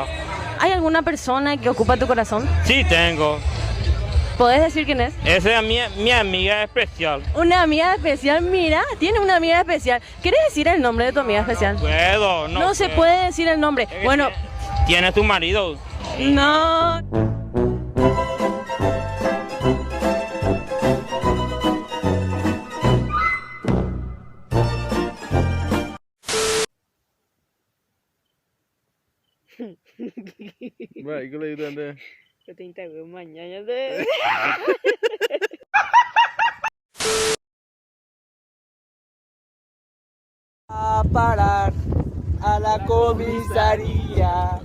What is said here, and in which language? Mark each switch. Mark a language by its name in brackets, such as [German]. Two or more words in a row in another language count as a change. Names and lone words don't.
[Spanish] ¿Hay alguna persona que ocupa tu corazón? Sí tengo. ¿Podés decir quién es? Esa es mi amiga especial. Una amiga especial, mira, tiene una amiga especial. ¿Quieres decir el nombre de tu amiga especial? Puedo, No se puede decir el nombre. Bueno, ¿Tiene tu marido? no. [Vietnamese] Vậy cứ lấy tiền đi. [Spanish] Yo te entrego mañana de... A parar a la comisaría.